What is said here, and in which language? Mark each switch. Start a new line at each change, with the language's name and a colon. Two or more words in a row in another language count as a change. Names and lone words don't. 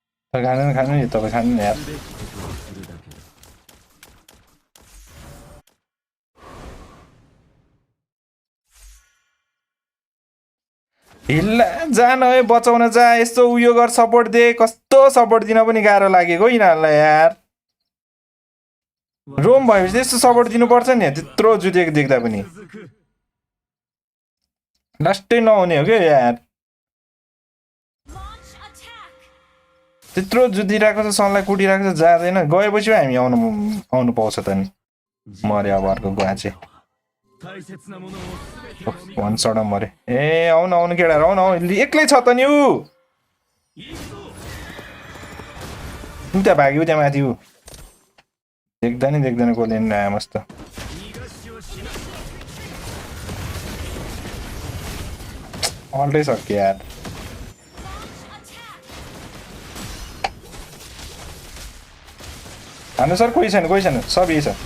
Nepali: खानु नि तपाईँ खानु नि यार हिल्ला जान है बचाउन जा यस्तो उयो गर सपोर्ट दे कस्तो सपोर्ट दिन पनि गाह्रो लागेको यिनीहरूलाई यार रोम भएपछि यस्तो सपोर्ट दिनुपर्छ नि त्यत्रो जुतेको देख्दा पनि लास्टै नहुने हो क्या यार
English: Launch attack.
Nepali: त्यत्रो जुतिरहेको छ सनलाई कुटिरहेको छ जाँदैन गएपछि हामी आउनु पाउँछ त नि मर्यो अब अर्को गुवाचे
Japanese: 大切なものを全て
Nepali: भन सडा मरे ए आउनु आउनु केटाहरू आउनु एक्लै छ त नि ऊ त्यहाँ भाग्यो त्यहाँ माथि ऊ देख्दा नि देख्दैन कसले नि आयो मस्त अल्टै सक्यो यार हान्नु सर कोही छैन सब यही छ